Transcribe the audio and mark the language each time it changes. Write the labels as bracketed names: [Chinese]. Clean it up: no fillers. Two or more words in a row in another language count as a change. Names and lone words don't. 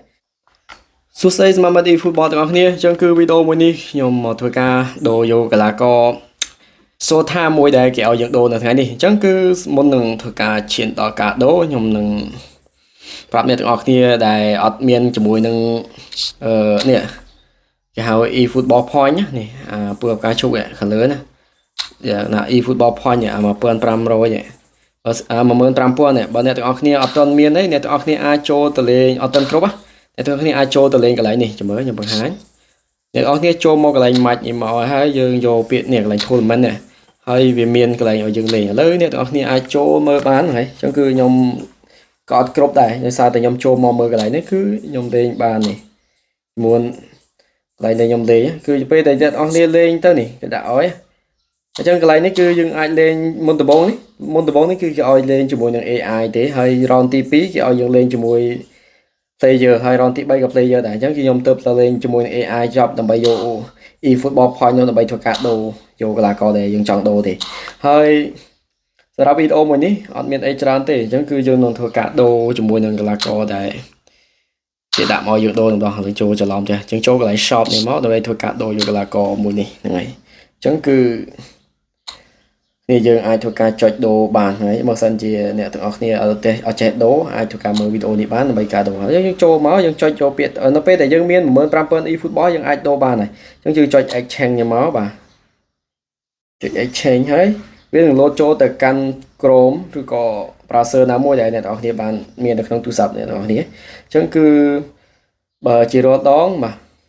[Khmer] សួស្តីសម្រាប់មិត្ត e-football ទាំងអស់គ្នាអញ្ចឹងគឺវីដេអូមួយនេះខ្ញុំមកធ្វើការដូរយកកីឡាករសូថាមួយដែលគេឲ្យយើងដូរនៅថ្ងៃនេះអញ្ចឹងគឺមុននឹងធ្វើការឈានដល់ការដូរខ្ញុំនឹងប្រាប់អ្នកទាំងអស់គ្នាដែលអត់មានជាមួយនឹងនេះគេហៅ [English] e-football point [Khmer] នេះពើការជុកខាងលើណាណា [English] e-football point [Khmer] 1500 15000 បើអ្នកទាំងអស់គ្នាអត់ទា ន់មានទេអ្នកទាំងអស់គ្នាអាចចូលទៅលេងអត់ទាន់គ្រប់អ្នកទាំងអស់គ្នាអាចចូលទៅលេងកន្លែងនេះចាំមើលខ្ញុំបង្ហាញអ្នកទាំងអស់គ្នាចូលមកកន្លែង match នេះមកហើយយើងយកពាក្យនេះកន្លែង tournament នេះហើយវាមានកន្លែងឲ្យយើងលេងឥឡូវអ្នកទាំងអស់គ្នាអាចចូលមើលបានហើយអញ្ចឹងគឺខ្ញុំក៏អត់គ្រប់ដែរដោយសារតែខ្ញុំចូលមកមើលកន្លែង នេះគឺខ្ញុំលេងបាននេះមួនកន្លែងដែលខ្ញុំលេងគឺពេលដែលអ្នកទាំងអស់គ្នាលេងទៅនេះគេដាក់ឲ្យអញ្ចឹងកន្លែងនេះគឺយើងអាចលេងមុនដំបូងនេះគឺគេឲ្យលេងជាមួយនឹង AI ទេហើយ round ទី2គេឲ្យយើងលេងជាមួយ player ហើយ round ទី3ក៏ player ដែរអញ្ចឹងគឺខ្ញុំទៅលេងជាមួយនឹង AI ចប់ដើម្បីយក e-football point នោះដើម្បីធ្វើការដូរយកកីឡាករដែលយើងចង់ដូរទេហើយសម្រាប់វីដេអូមួយនេះអត់មានអីច្រើនទេអញ្ចឹងគឺ យើងនឹងធ្វើការដូរជាមួយនឹងកីឡាករដែលគេដាក់មកយើងដូរនឹងដល់ហើយចូលច្រឡំទេអញ្ចឹងចូលកន្លែង shop នេះមកដើម្បីធ្វើការដូរយក កីឡាករមួយនេះហ្នឹងហើយអញ្ចឹងគឺនេះយើងអាចធ្វើការចុចដូរបានហើយបើសិនជាអ្នកទាំងអស់គ្នាអត់ចេះដូរអាចធ្វើការមើលវីដេអូនេះបានដើម្បីការដូរហើយយើងចូលមកយើងចុចចូលពាក្យនៅពេលដែលយើងមាន15000 e-football យើងអាចដូរបានហើយអញ្ចឹងយើងចុច exchange នេះមកបាទចុច exchange ហើយវានឹងលោតចូលទៅកាន់ Chrome ឬក៏ browser ណាមួយដែលអ្នកទាំងអស់គ្នាបានមាននៅក្នុងទូរស័ព្ទអ្នកទាំងអស់គ្នាអញ្ចឹងគឺបើជារាល់ដងបាទ